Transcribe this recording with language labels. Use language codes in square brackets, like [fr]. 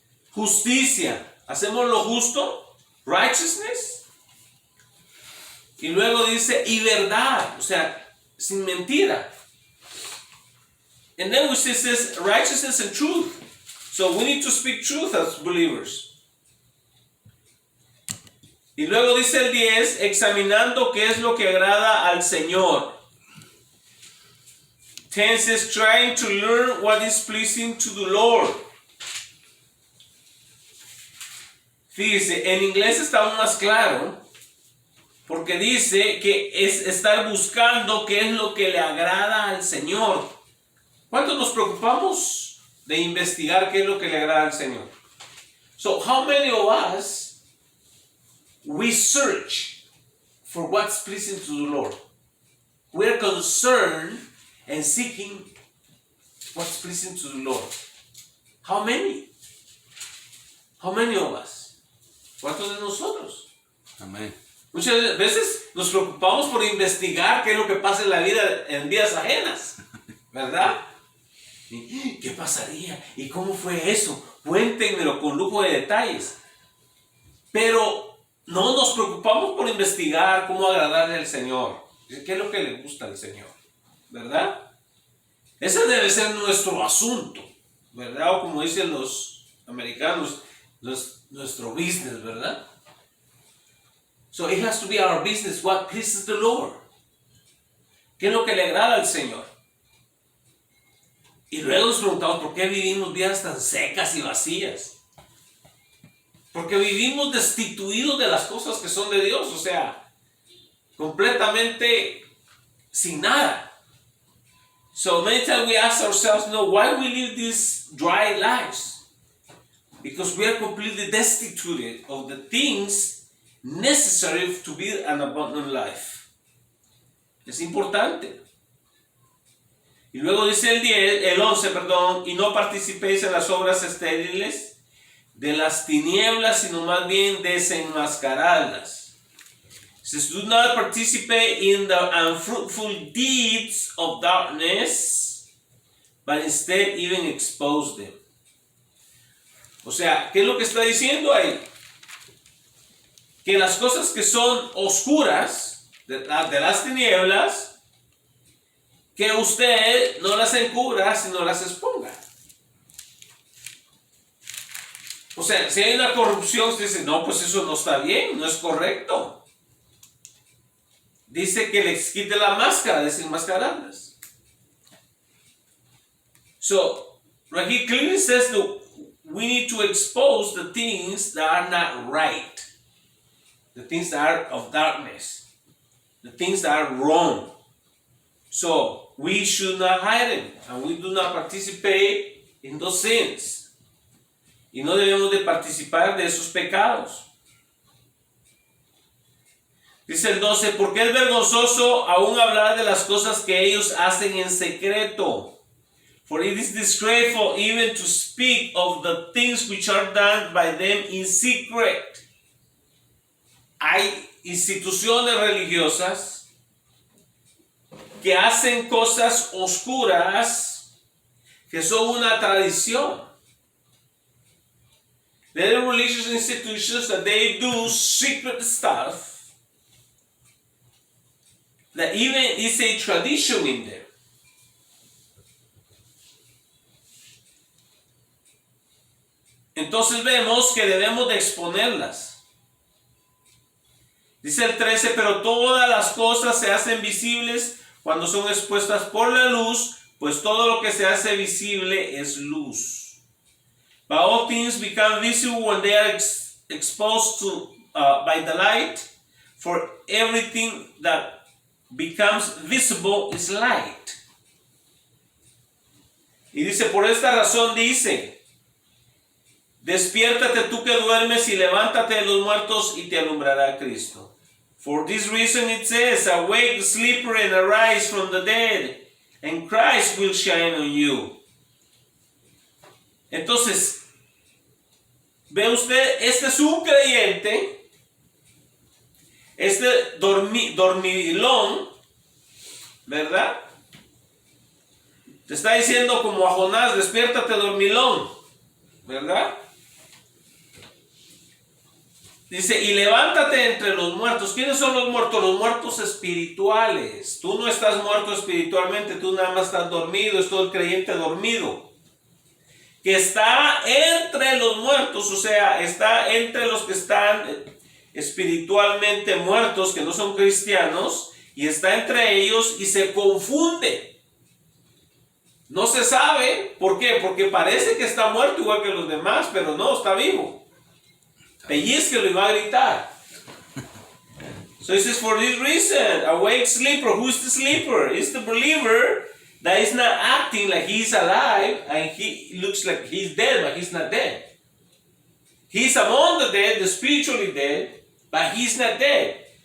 [es] Justicia. ¿Hacemos lo justo? [en] Righteousness. [es] Y luego dice, y verdad. O sea, sin mentira. [en] And then we see this righteousness and truth. So we need to speak truth as believers. [es] Y luego dice el 10, examinando qué es lo que agrada al Señor. [en] 10 says, trying to learn what is pleasing to the Lord. [es] Fíjese, en inglés está aún más claro, porque dice que es estar buscando qué es lo que le agrada al Señor. ¿Cuántos nos preocupamos de investigar qué es lo que le agrada al Señor? [en] So, how many of us we search for what's pleasing to the Lord? We're concerned and seeking what's pleasing to the Lord. How many? How many of us? [es] ¿Cuántos de nosotros? Amén. Muchas veces nos preocupamos por investigar qué es lo que pasa en la vida en vidas ajenas, ¿verdad? ¿Y qué pasaría? ¿Y cómo fue eso? Cuéntenmelo con lujo de detalles. Pero no nos preocupamos por investigar cómo agradarle al Señor. ¿Qué es lo que le gusta al Señor? ¿Verdad? Ese debe ser nuestro asunto, ¿verdad? O como dicen los americanos, nuestro business, ¿verdad? [en] So it has to be our business, what pleases the Lord. [es] ¿Qué es lo que le agrada al Señor? Y luego nos preguntamos, ¿por qué vivimos vidas tan secas y vacías? Porque vivimos destituidos de las cosas que son de Dios, o sea, completamente sin nada. [en] So many times we ask ourselves, no, why we live these dry lives? Because we are completely destituted of the things necessary to build an abundant life. [es] Es importante. Y luego dice el 11, y no participéis en las obras estériles de las tinieblas, sino más bien desenmascaradlas. [en] It says, do not participate in the unfruitful deeds of darkness, but instead even expose them. [es] O sea, ¿qué es lo que está diciendo ahí? Que las cosas que son oscuras, de las tinieblas, que usted no las encubra, sino las exponga. O sea, si hay una corrupción, usted dice, no, pues eso no está bien, no es correcto. Dice que les quite la máscara, desenmascararlas. [en] So, right here clearly says that we need to expose the things that are not right. The things that are of darkness. The things that are wrong. So, we should not hide them. And we do not participate in those sins. [es] Y no debemos de participar de esos pecados. Dice el 12, porque es vergonzoso aún hablar de las cosas que ellos hacen en secreto. [en] For it is disgraceful even to speak of the things which are done by them in secret. [es] Hay instituciones religiosas que hacen cosas oscuras que son una tradición. [en] There are religious institutions that they do secret stuff that even is a tradition in them. [es] Entonces vemos que debemos de exponerlas. Dice el 13, pero todas las cosas se hacen visibles cuando son expuestas por la luz, pues todo lo que se hace visible es luz. [en] But all things become visible when they are exposed to by the light, for everything that becomes visible is light. [es] Y dice, por esta razón dice, despiértate tú que duermes y levántate de los muertos y te alumbrará Cristo. [en] For this reason it says, awake, sleeper, and arise from the dead, and Christ will shine on you. [es] Entonces, ve usted, este es un creyente Este dormilón, ¿verdad? Te está diciendo como a Jonás, despiértate dormilón, ¿verdad? Dice, y levántate entre los muertos. ¿Quiénes son los muertos? Los muertos espirituales. Tú no estás muerto espiritualmente, tú nada más estás dormido, es todo el creyente dormido. Que está entre los muertos, o sea, está entre los que están espiritualmente muertos, que no son cristianos, y está entre ellos y se confunde. No se sabe, ¿por qué? Porque parece que está muerto igual que los demás, pero no, está vivo. Pellizquelo y va a gritar. [en] So it says, for this reason, awake sleeper. Who's the sleeper? It's the believer that is not acting like he's alive and he looks like he's dead, but he's not dead. He's among the dead, the spiritually dead, but he's not dead.